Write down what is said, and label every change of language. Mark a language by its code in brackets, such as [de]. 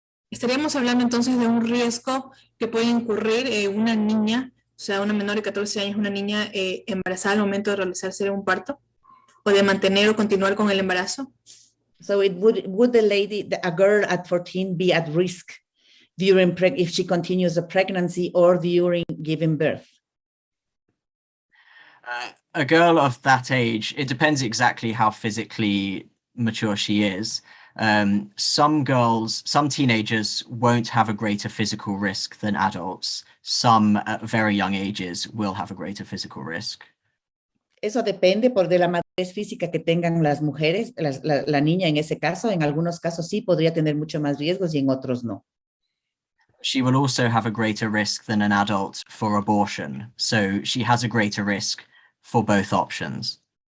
[es] Estaríamos hablando entonces de un riesgo que puede incurrir una niña, o sea, una menor de 14 años, una niña embarazada al momento de realizarse un parto, o de mantener o continuar con el embarazo. [en] So would a girl at 14 be at risk during if she continues a pregnancy or during giving birth? A girl of that age, it depends exactly how physically mature she is. Some teenagers won't have a greater physical risk than adults. Some at very young ages will have a greater physical risk. [es] Eso depende de la madurez física que tengan las mujeres, la niña en ese caso. En algunos casos sí podría tener mucho más riesgos y en otros no. [en] She will also have a greater risk than an adult for abortion. So she has a greater risk for both options.